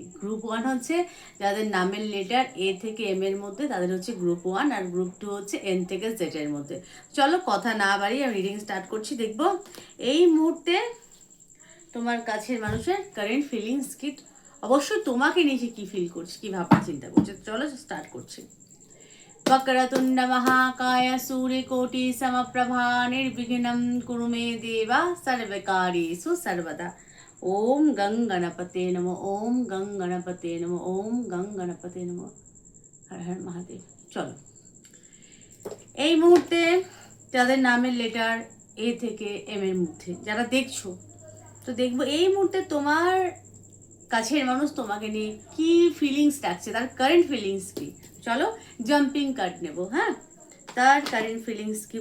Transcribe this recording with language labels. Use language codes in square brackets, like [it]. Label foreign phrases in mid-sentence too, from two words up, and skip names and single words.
[bn] গ্রুপ 1 হচ্ছে যাদের নামের লেটার এ থেকে এম এর মধ্যে, তাদের হচ্ছে গ্রুপ 1, আর গ্রুপ 2 হচ্ছে এন থেকে জেড এর মধ্যে। চলো কথা না বাড়িয়ে আমি [en] reading start [bn] করছি। দেখবো এই মুহূর্তে তোমার কাছের মানুষের [en] current feelings [bn] কি, অবশ্যই তোমাকে নিয়ে কি ফিল করছে, কি ভাবনা চিন্তা করছে। চলো স্টার্ট করছি। [sa] वक्रतुंड महाकाय सूर्यकोटि समप्रभा निर्विघ्नं कुरु मे देवा सर्वकार्येषु सर्वदा। ओम गं गणपते नमः, ओम गं गणपते नमः, ओम गं गणपते नमः। हर हर महादेव। [bn] চলো এই মুহূর্তে যাদের নামের লেটার এ থেকে এম এর মধ্যে যারা দেখছো, তো দেখবো এই মুহূর্তে তোমার কাছের মানুষ তোমাকে নিয়ে কি ফিলিংস রাখছে, তার [en] current feelings [bn] কি। চলো [en] jumping card [bn] নেব। হ্যাঁ, তার [en] current feelings [bn] কি।